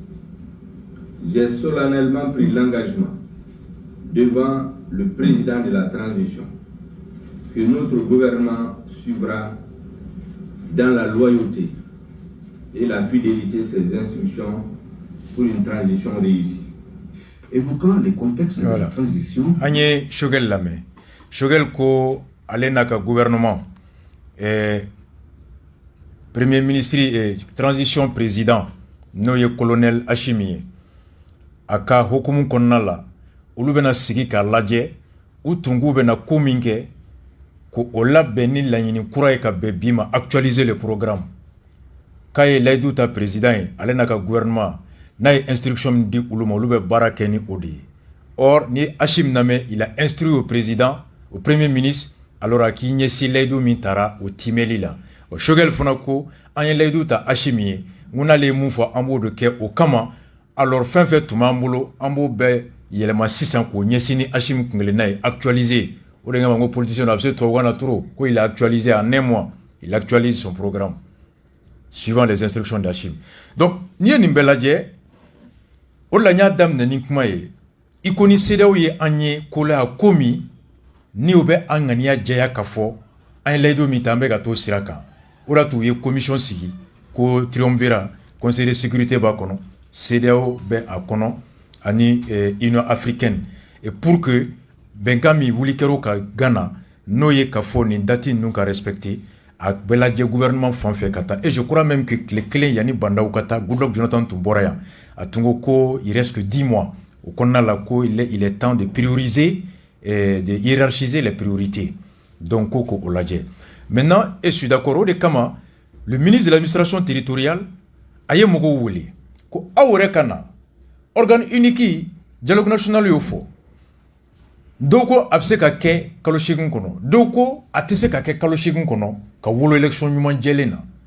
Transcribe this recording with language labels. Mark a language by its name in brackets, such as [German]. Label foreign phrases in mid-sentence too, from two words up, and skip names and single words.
[French] J'ai solennellement pris l'engagement devant le président de la transition que notre gouvernement suivra dans la loyauté et la fidélité ses instructions pour une transition réussie. Évoquant les contextes de la transition... [Bambara] Agne Choguel lamɛn. Choguel ko ale n'a ka [French] gouvernement premier ministre et transition président [Bambara] n'o ye colonel Assimi ye a ka hukumu kɔnɔna la olu bɛna sigi k'a lajɛ u tungu bɛna ko min kɛ ko o labɛn ni laɲini kura ye ka bɛn bi ma [French] actualiser le programme [Bambara] k'a ye layidu ta président ye ale n'a ka gouvernement n'a ye instruction min di olu ma olu bɛ baara kɛ ni o de ye. Or ni Assimi lamɛn [French] il a instruit au président au premier ministre alors [Bambara] a k'i ɲɛsin layidu min taara o timɛli la. O Choguel fana ko an ye layidu ta Assimi ye n n'ale ye mun fɔ an b'o de kɛ o kama alors fɛn fɛn tun b'an bolo an b'o bɛɛ yɛlɛma sisan k'o ɲɛsin ni Assimi kunkelenna ye actualiser o de kama n ko politicien a bɛ se tubabukan na trop ko [French] il a actualisé en un mois il actualise son programme suivant les instructions d'Assimi. [Bambara] Donc n'i ye nin bɛɛ lajɛ o de la n y'a daminɛ ni kuma ye i ko ni CEDEAO ye an ye ko la ko min ni o bɛ an ŋaniya jɛya k'a fɔ an ye layidu min ta an bɛ ka t'o sira kan o de y'a to u ye commission sigi ko triumvirat [French] conseil de sécurité [Bambara] b'a kɔnɔ CEDEAO bɛ a kɔnɔ ani Union africaine [French] et pour que [Bambara] bɛnkan min wuli kɛra o ka Ghana n'o ye k'a fɔ nin date ninnu ka respecter a bɛɛ lajɛ gouvernement fan fɛ ka taa [French] et je crois même que [Bambara] tile kelen yanni bandaw ka taa Goodluck Jonathan tun bɔra yan a tun ko ko [French] il reste que 10 mois au [Bambara] kɔnɔna la ko [French] il est temps de prioriser de hiérarchiser les priorités [Bambara] donc ko o lajɛ [French] maintenant et je suis d'accord [Bambara] o de kama [French] le ministre de l'administration territoriale [Bambara] a ye mɔgɔw wele ko aw yɛrɛ ka na [French] organe unique dialogue national [Bambara] y'o fɔ dɔw ko a bɛ se ka kɛ kalo 8 kɔnɔ dɔw ko a tɛ se ka kɛ kalo 8 kɔnɔ ka wolo élection ɲuman jɛlen na